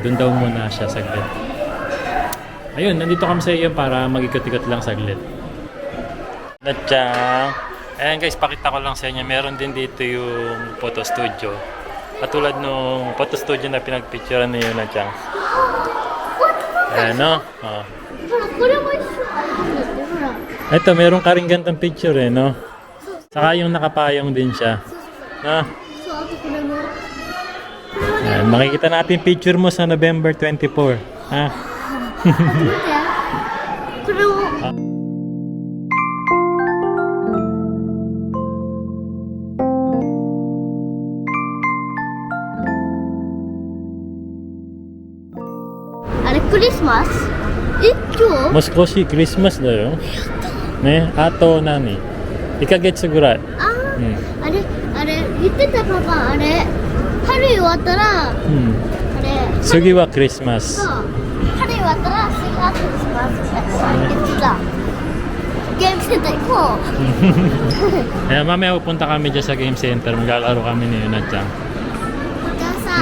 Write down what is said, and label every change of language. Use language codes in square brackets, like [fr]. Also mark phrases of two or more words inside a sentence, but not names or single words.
[tl] Dun daw muna siya saglit. Ayun, nandito kami sa iyo para mag-ikot-ikot lang saglit. Chang. Ayan guys, pakita ko lang sa inyo. Meron din dito yung [en] photo studio. [tl] Katulad nung [en] photo studio [tl] na pinagpicturean ni Yuna Chang. Ayan no? Oh. [ja] これも一緒。ほら。 [tl] Ito, meron ka rin gantong picture eh, no? Saka yung nakapayong din siya. No? [ja] そう、あとこれも。 [tl] Ayan, makikita natin picture mo sa November 24. Ha? [ja] 見て。これも。あれクリスマス？え、今日？ Moskoshi Christmas だよ。ね、あと何？ 1ヶ月ぐらい。あうんー、あれ言ってたパパ、あれ春終わったら、あうん。れ次はクリスマス。そう春終わったら次はクリスマスって言ってた。ゲームセンター行こう。 [tl] Kaya mamaya pupunta kami dyan sa [en] game center. [tl] Maglalaro kami ni Yuna-chan. [ja] じゃあさ、